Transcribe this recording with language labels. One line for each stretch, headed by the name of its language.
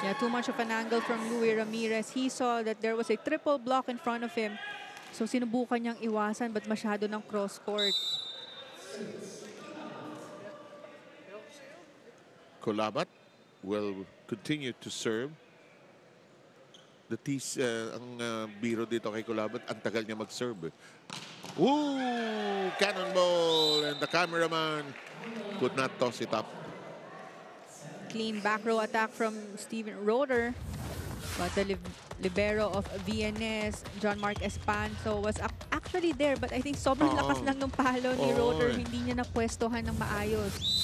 English: Yeah, too much of an angle from Louis Ramirez. He saw that there was a triple block in front of him.
Filipino: So sinubukan niyang iwasan but masyado ng cross court.
English: Kulabat will continue to serve.
Filipino: The ang biro dito kay Kulabat, ang tagal niya mag-serve.
English: Ooh! Cannonball! And the cameraman could not toss it up. Clean back row attack from Steven Roeder. But the libero of VNS, John Mark Espanso, was actually there. But I think
Filipino: sobrang lakas lang ng palo ni Roeder. Hindi niya napwestohan ng maayos.